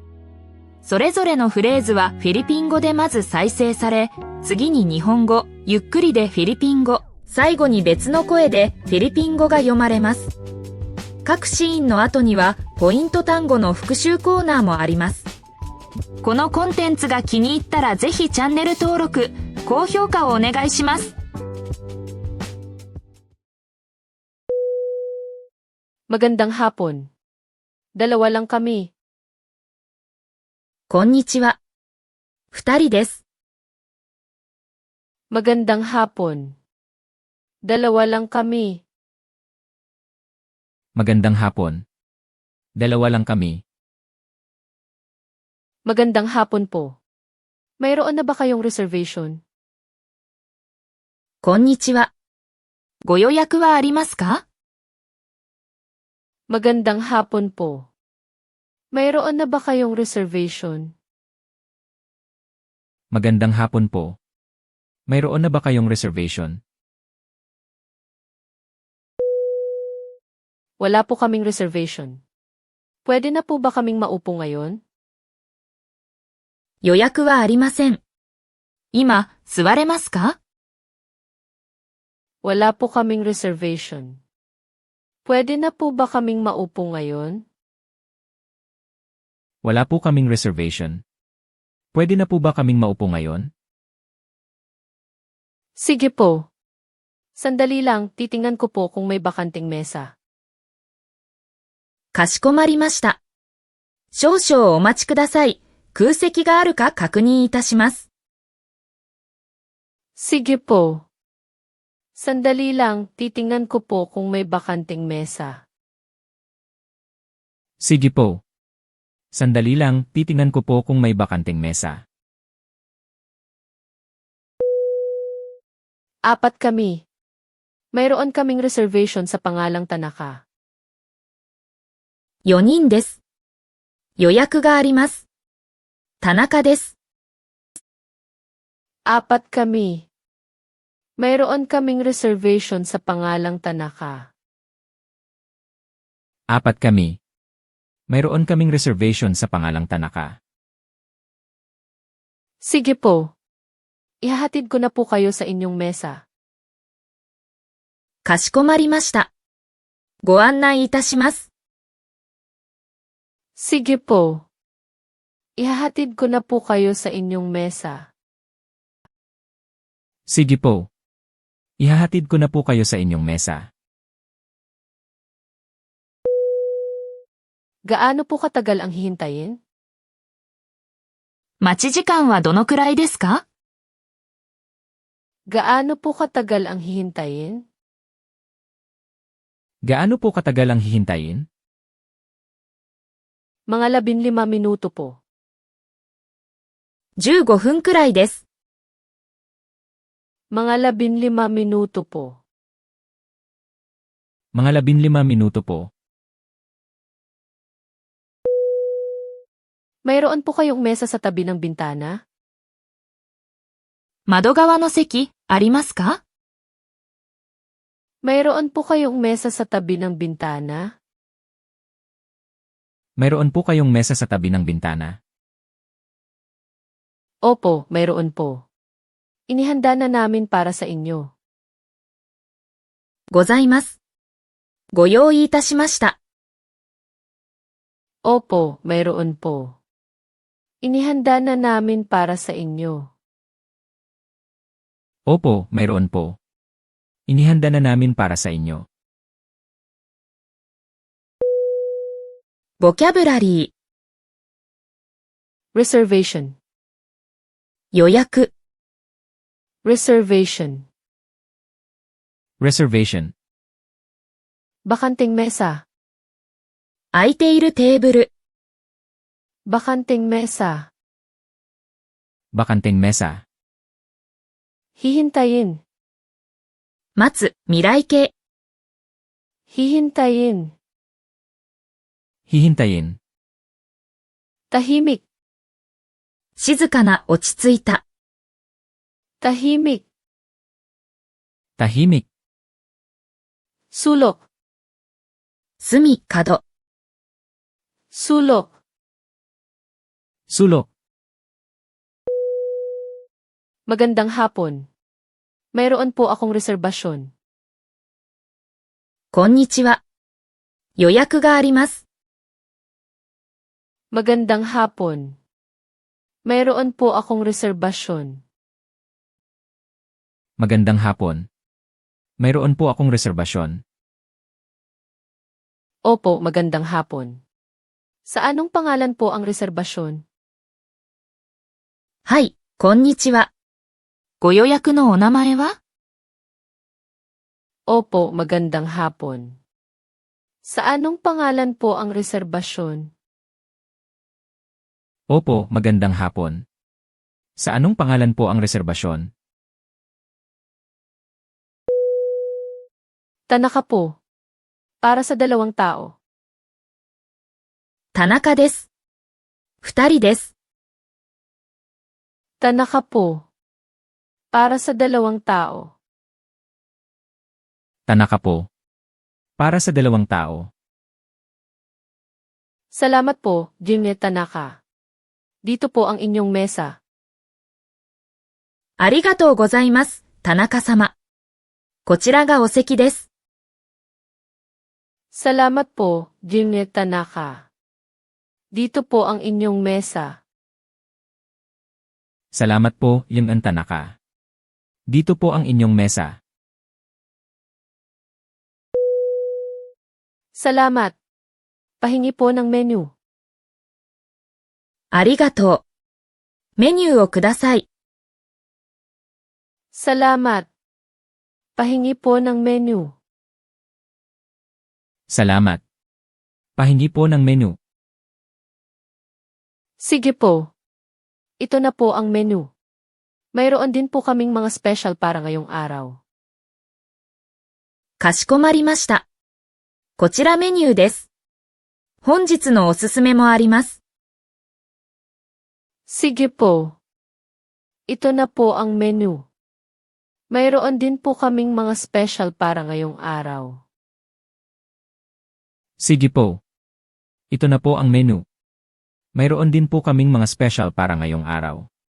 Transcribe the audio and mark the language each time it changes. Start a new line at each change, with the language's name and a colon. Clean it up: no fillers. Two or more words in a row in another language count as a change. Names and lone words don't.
Japanese: それぞれのフレーズはフィリピン語でまず再生され、次に日本語、ゆっくりでフィリピン語、最後に別の声でフィリピン語が読まれます。各シーンの後にはポイント単語の復習コーナーもあります。このコンテンツが気に入ったらぜひチャンネル登録、高評価をお願いします。
Filipino: Magandang hapon. Dalawa lang kami.
Japanese: こんにちは。2人です。
Filipino: Magandang hapon. Dalawa lang kami. Magandang hapon. Dalawa lang kami. Magandang hapon po. Mayroon na ba kayong reservation?
Japanese: こんにちは。ご予約はありますか？
Filipino: Magandang hapon po. Mayroon na ba kayong reservation? Magandang hapon po. Mayroon na ba kayong reservation? Wala po kaming reservation. Pwede na po ba kaming maupo ngayon?
Japanese: 予約はありません。今、座れますか？
Filipino: Wala po kaming reservation. Pwede na po ba kaming maupo ngayon? Wala po kaming reservation. Pwede na po ba kaming maupo ngayon? Sige po. Sandali lang, titingnan ko po kung may bakanting mesa.
Japanese: かしこまりました。少々お待ちください。空席があるか確認いたします。
Filipino: Sige po. Sandali lang, titingnan ko po kung may bakanting mesa. Sige po. Sandali lang, titingnan ko po kung may bakanting mesa. 4 kami. Mayroon kaming reservation sa pangalang Tanaka.
Japanese: 4人です。予約があります。田中です。
Filipino: 4 kami. Mayroon kaming reservation sa pangalang Tanaka. 4 kami. Mayroon kaming reservation sa pangalang Tanaka. Sige po. Ihahatid ko na po kayo sa inyong mesa.
Japanese: かしこまりました。ご案内いたします。
Filipino: Sige po. Ihahatid ko na po kayo sa inyong mesa. Sige po. Ihahatid ko na po kayo sa inyong mesa. Gaano po katagal ang hihintayin?
Japanese: 待ち時間はどのくらいですか？
Filipino: Gaano po katagal ang hihintayin? Gaano po katagal ang hihintayin? Mga 15 minuto po.
Japanese: 15 分くらいです。
Filipino: Mga 15 minuto po. Mga 15 minuto po. Mayroon po kayong mesa sa tabi ng bintana?
Japanese: 窓側の席、ありますか？
Filipino: Mayroon po kayong mesa sa tabi ng bintana? Mayroon po kayong mesa sa tabi ng bintana? Opo, mayroon po. Inihanda na namin para sa inyo.
Japanese: ございます。ご用意いたしました。
Filipino: Opo, mayroon po. Inihanda na namin para sa inyo. Opo, mayroon po. Inihanda na namin para sa inyo.
Japanese: ボキャブラリー、
Filipino: Reservation.
Japanese: 予約、
Filipino: Reservation. Reservation. Bakanting mesa.
Japanese: 空いているテーブル、
Filipino: Bakanting mesa. Bakanting mesa. Hihintayin.
Japanese: 待つ、未来形、
Filipino: Hihintayin. Hihintayin. Tahimik.
Japanese: 静かな、落ち着いた。
Filipino: Tahimik. Tahimik. Sulok.
Japanese: 隅、角。
Filipino: Sulok. Sulok. Magandang hapon. Mayroon po akong reserbasyon.
Japanese: こんにちは。予約があります。
Filipino: Magandang hapon. Mayroon po akong reserbasyon. Magandang hapon. Mayroon po akong reserbasyon. Opo, magandang hapon. Sa anong pangalan po ang reserbasyon?
Japanese: はい、こんにちは。ご予約のお名前は？
Filipino: Opo, magandang hapon. Sa anong pangalan po ang reserbasyon? Opo, magandang hapon. Sa anong pangalan po ang reserbasyon? Tanaka po. Para sa 2 tao.
Japanese: 田中です。2人です。
Filipino: Tanaka po. Para sa 2 tao. Tanaka po. Para sa 2 tao. Salamat po, Jimmy Tanaka. Dito po ang inyong mesa.
Japanese: ありがとうございます、田中様。こちらがお席です。
Filipino: Salamat po, Jimmy Tanaka. Dito po ang inyong mesa. Salamat po, Yung Tanaka. Dito po ang inyong mesa. Salamat. Pahingi po ng menu.
Japanese: ありがとう。メニューをください。
Filipino: Salamat. Pahingi po ng menu. Salamat. Pahingi po ng menu. Sige po. Ito na po ang menu. Mayroon din po kaming mga special para ngayong araw.
Japanese: かしこまりました。こちらメニューです。本日のおすすめもあります。
Filipino: Sige po. Ito na po ang menu. Mayroon din po kaming mga special para ngayong araw. Sige po. Ito na po ang menu. Mayroon din po kaming mga special para ngayong araw.